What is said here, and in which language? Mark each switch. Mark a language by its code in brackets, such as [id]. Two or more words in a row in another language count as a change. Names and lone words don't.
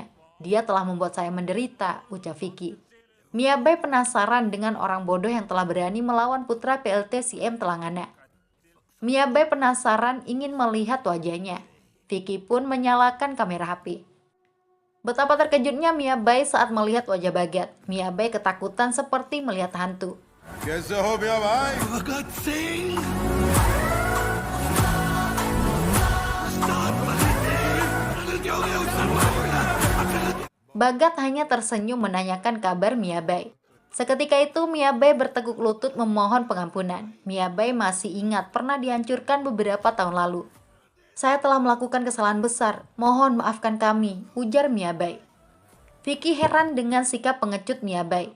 [id] Dia telah membuat saya menderita, ucap Vicky. Miabai penasaran dengan orang bodoh yang telah berani melawan putra PLT CM Telangana. Miabai penasaran ingin melihat wajahnya. Vicky pun menyalakan kamera HP. Betapa terkejutnya Miabai saat melihat wajah Bhagat. Miabai ketakutan seperti melihat hantu. [hi] कैसे हो भैया भाई? Bhagat Singh! [id] Bhagat hanya tersenyum menanyakan kabar Miabai. Seketika itu Miabai berteguk lutut memohon pengampunan. Miabai masih ingat pernah dihancurkan beberapa tahun lalu. Saya telah melakukan kesalahan besar, mohon maafkan kami, ujar Miabai. Vicky heran dengan sikap pengecut Miabai.